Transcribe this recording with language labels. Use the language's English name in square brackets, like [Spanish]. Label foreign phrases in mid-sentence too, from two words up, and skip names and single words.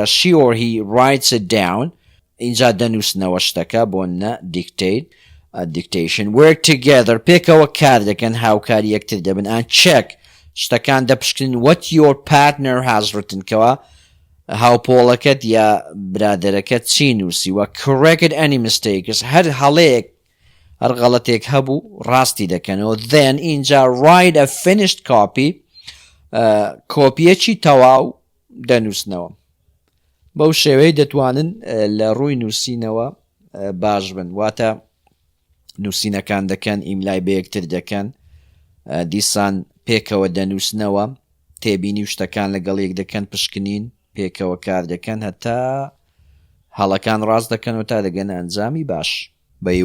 [English] she or he writes it down [Central Kurdish] اینجا دەنووسنەوە شتەکە بۆ نە [English] dictate dictation. work together [Central Kurdish] پێکەوە کار دەکەن هاوکاری یەکتر دەبن [English] and check [Central Kurdish] شتەکان دەپشکنن [English] what your partner has written [Central Kurdish] کەوە هاوپۆڵەکەت یا برادەرەکەت چی نووسیوە. [English] correct any mistakes [Central Kurdish] هەر هەڵەیەک هەر غەڵەتێک هەبوو ڕاستی دەکەنەوە. [English] then اینجا write a finished copy [Central Kurdish] کۆپیەکی تەواو دەنووسنەوە. بەو شێوەیە دەتوانن لە ڕووی نووسینەوە باش بن واتە نووسینەکان دەکەن ئیملای بە یەکتر دەکەن دیسان پێکەوە دەنووسنەوە تێبینی و شتەکان لەگەڵ یەک دەکەن پشکنین پێکەوە کار دەکەن هەتا هەڵەکان ڕاست دەکەن و تا دەگەن ئەنجامی باش.